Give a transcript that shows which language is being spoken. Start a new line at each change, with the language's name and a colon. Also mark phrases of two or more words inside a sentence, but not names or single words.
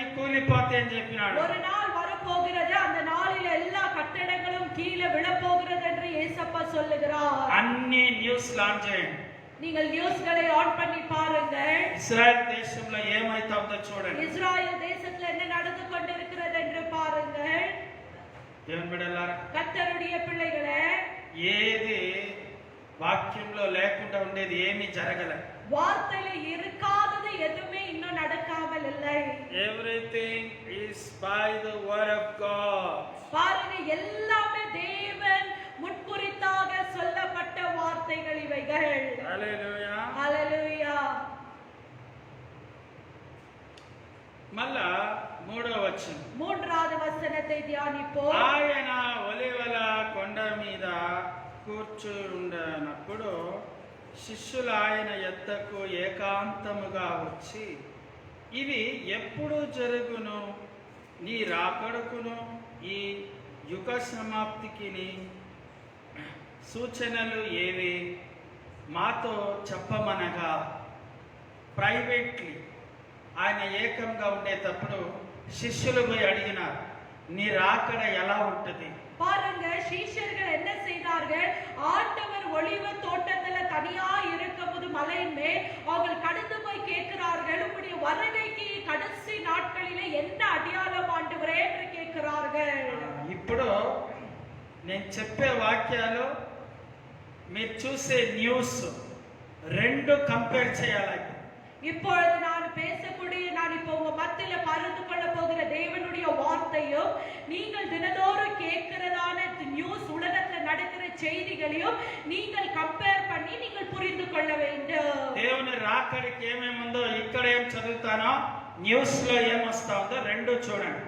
Telugu: కూలిపోతాయని చెప్పినాడు.
Tamil: ஒரு நாள் வரப்போகிறது, அந்த நாளில் எல்லா கட்டடங்களும் கீழே விழப்போகிறது என்று இயேசப்பா சொல்லுகிறார்.
Telugu: అన్ని న్యూస్ లాంచ్ చేయండి.
Tamil: நீங்கள் நியூஸ்களை ஆன் பண்ணி பாருங்கள்.
Telugu: ఇస్రాయల్ దేశంలో ఏమైతుందో చూడండి.
Tamil: இஸ்ராயல் தேசத்துல என்ன நடந்து கொண்டிருக்கிறது என்று பாருங்கள்.
Telugu: దేవుని బిడ్డలారా,
Tamil: கர்த்தருடைய பிள்ளைகளே,
Telugu: ఏది వాక్యంలో లేకుండా ఉండేది ఏమీ జరగలే.
Tamil: வார்த்தையில இருக்காதது எதுவுமே இன்னும் நடக்காமல் இல்லை.
English: Everything is by the word of God.
Tamil: பாருங்க, எல்லாமே தேவன் முன்குறித்தாக சொல்லப்பட்ட வார்த்தைகள் இவைகள்.
Telugu: హల్లెలూయా.
Tamil: ஹalleluya.
Telugu: మళ్ళా మూడో వచనం.
Tamil: மூன்றாவது வசனத்தை தியானிப்போம்.
Telugu: ఆయన ఒలివల కొండ మీద కూర్చుండనప్పుడు శిష్యులు ఆయన యొద్దకు ఏకాంతముగా వచ్చి, ఇవి ఎప్పుడు జరుగును, నీ రాకడకును ఈ యుగ సమాప్తికి సూచనలు ఏవి, మాతో చెప్పమనగా. ప్రైవేట్లీ ఆయన ఏకంగా ఉండేటప్పుడు శిష్యులు పోయి అడిగినారు, నీ రాకడ ఎలా ఉంటుంది?
Tamil: பாருங்க, சீஷர்கள் என்ன செய்தார்கள்? ஆண்டவர் ஒலிவ தோட்டத்துல தனியா இருக்கும்போது மலையின் மேல் அவர்கள் கடந்து போய் கேட்கிறார்கள், உங்களுடைய வருகைக்கு கடைசி நாட்களிலே என்ன அடையாளம் ஆண்டவரே என்று கேட்கிறார்கள்.
Telugu: ఇప్పుడు నేను చెప్పే వాక్యాలు మీరు చూసే న్యూస్ రెండు కంపేర్ చేయాలి.
Tamil: இப்பொழுது நான் பேசக்கூடிய, நான் இப்போ உங்க மத்தியில பகிர்ந்து கொள்ள போகிற தேவனுடைய வார்த்தையும் நீங்கள் தினதோறும் கேட்கிறதான நியூஸ், உலகத்துல நடக்கிற செய்திகளையும் நீங்கள் கம்பேர் பண்ணி நீங்கள் புரிந்து கொள்ள வேண்டும்.
Telugu: దేవుని రాకడికి ఏమేముందో ఇక్కడ ఏం చదువుతానో న్యూస్ లో ఏమొస్తా ఉందో రెండు చూడండి.